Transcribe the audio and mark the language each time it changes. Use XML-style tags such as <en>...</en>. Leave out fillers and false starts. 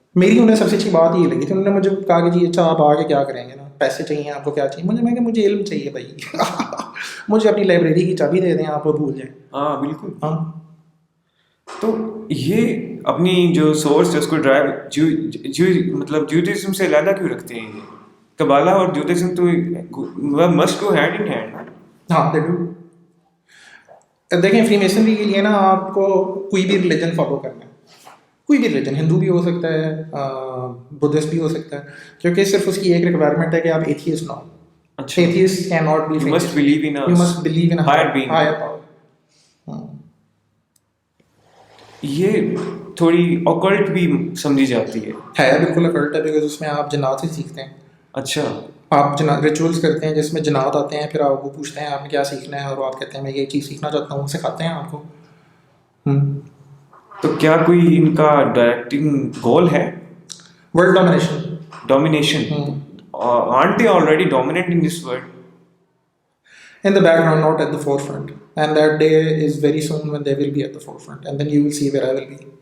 <ur>میری انہیں سب سے اچھی بات یہ لگی تھی. انہوں نے مجھے کہا کہ جی اچھا آپ آگے کیا کریں گے نا, پیسے چاہیے آپ کو, کیا چاہیے؟ میں کہ مجھے علم چاہیے بھائی. مجھے اپنی لائبریری کی چابی دے دیں, آپ وہ بھول جائیں. ہاں بالکل. ہاں, تو یہ اپنی جو سورس ہے اس کو ڈرائیو مطلب جیوڈیزم سے علیحدہ کیوں رکھتے ہیں؟ یہ قبالہ اور جودھزم تو</ur> <en>must go hand in hand. ہاں they do.</en> <ur>دیکھیں فری میسنری کے لیے نا آپ کو کوئی بھی ریلیجن فالو کرنا ہے, کوئی بھی ریلیجن, ہندو بھی ہو سکتا ہے, بدھسٹ بھی ہو سکتا ہے, کیونکہ صرف اس کی ایک ریکوائرمنٹ ہے کہ آپ ایتھیسٹ نہ ہو.</ur> <en>Atheist can not be, You must believe in you must believe in a higher being. higher power.</en> <ur>یہ تھوڑی occult بھی سمجھی جاتی ہے بالکل اکلٹ ہے, بیکاز اس میں آپ جنات سے سیکھتے ہیں. اچھا, آپ ریچولس کرتے ہیں جس میں جنات آتے ہیں, پھر آپ کو پوچھتے ہیں آپ نے کیا سیکھنا ہے, اور آپ کہتے ہیں میں یہ چیز سیکھنا چاہتا ہوں, سکھاتے ہیں آپ کو. تو کیا کوئی ان کا ڈائریکٹنگ گول ہے؟</ur> <en>World domination. Domination. aren't they already dominant in this world? In the background, not at the forefront. And that day is very soon when they will be at the forefront. And then you will see where I will be.</en>